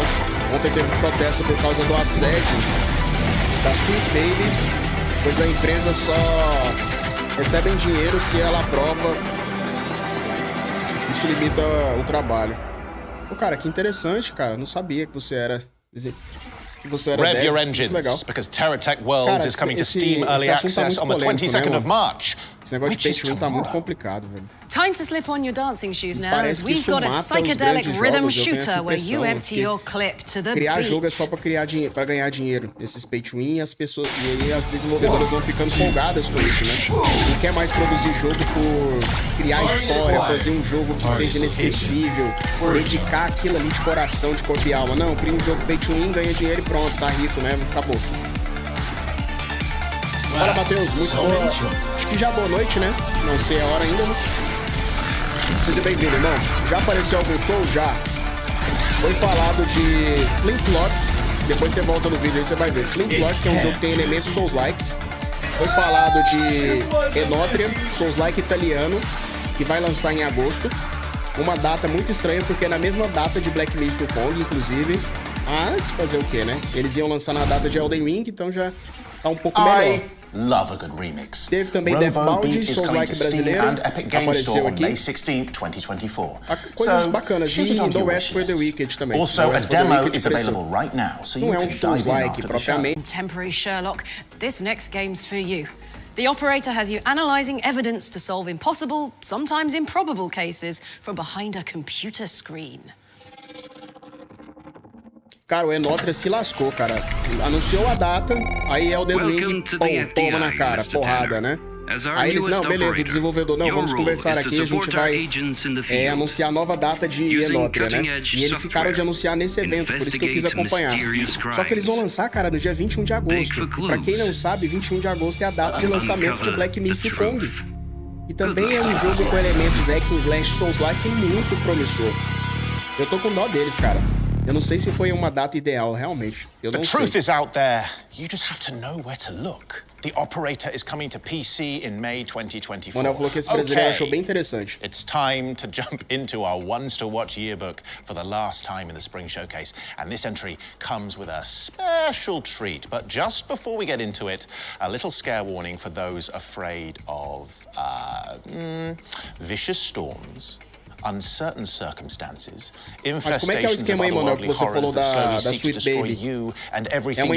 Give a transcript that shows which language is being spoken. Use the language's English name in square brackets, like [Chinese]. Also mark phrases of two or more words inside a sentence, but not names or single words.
[Portuguese] Ontem teve um protesto por causa do assédio da Sweet Baby, pois a empresa só recebe dinheiro se ela aprova. Isso limita o trabalho. Pô, cara, que interessante, cara. Eu não sabia que você era [English] Rev your engines, because Terratech Worlds is coming to Steam Early Access on the 22nd of March. [Portuguese] Esse negócio de [English] pay to win [Portuguese] tá muito complicado, velho. [English] Time to slip on your dancing shoes now, as we've got a psychedelic rhythm shooter where you empty your clip to the [Portuguese] criar [English] beat. [Portuguese] jogo é só pra ganhar dinheiro. Esses [English] pay to win, [Portuguese] as pessoas e aí as desenvolvedoras vão ficando folgadas com isso, né? Não quer mais produzir jogo por criar história, fazer um jogo que seja inesquecível, dedicar aquilo ali de coração, de corpo e alma. Não, cria um jogo [English] pay to win, [Portuguese] ganha dinheiro e pronto, tá rico, né? Acabou. Fala, Matheus, muito boa. Acho que já boa noite, né? Não sei a hora ainda, né? Seja bem-vindo, irmão. Já apareceu algum som? Já. Foi falado de Flintlock. Depois você volta no vídeo aí, você vai ver. Flintlock, que é um jogo que tem elementos Souls-like. Foi falado de Enotria, Souls-like italiano, que vai lançar em agosto. Uma data muito estranha, porque é na mesma data de Black Myth Wukong, inclusive. Mas fazer o quê, né? Eles iam lançar na data de Elden Ring, então já tá um pouco melhor. [English] Love a good remix. [Portuguese] Teve também Deathbound, Souls-like brasileiro, apareceu aqui. [English] May 16th, 2024. [Portuguese] Coisas bacanas. E No West for the Wicked também. [English] Also, a demo is available right now, so you can dive in after the show. Contemporary Sherlock, this next game's for you. The operator has you analyzing evidence to solve impossible, sometimes improbable cases from behind a computer screen. [Portuguese] Cara, o Enotria se lascou, cara. Anunciou a data, aí Elden Ring, toma na cara, porrada, né? Aí eles, não, beleza, o desenvolvedor, não, vamos conversar aqui, a gente vai anunciar a nova data de Enotria, né? E eles ficaram de anunciar nesse evento, por isso que eu quis acompanhar. Só que eles vão lançar, cara, no dia 21 de agosto. Pra quem não sabe, 21 de agosto é a data de lançamento de Black Myth Wukong. E também é um jogo com elementos [English] hack and slash [Portuguese] Souls-like muito promissor. Eu tô com dó deles, cara. Eu não sei se foi uma data ideal, realmente. Eu não sei. [English] The truth is out there. You just have to know where to look. The operator is coming to PC in May 2024. [Portuguese] Manuel falou que esse brasileiro achou bem interessante. [English] It's time to jump into our ones to watch yearbook for the last time in the Spring Showcase. And this entry comes with a special treat. But just before we get into it, a little scare warning for those afraid of vicious storms, uncertain circumstances, infestations of otherworldly horrors that slowly seek to destroy you and everything you hold dear.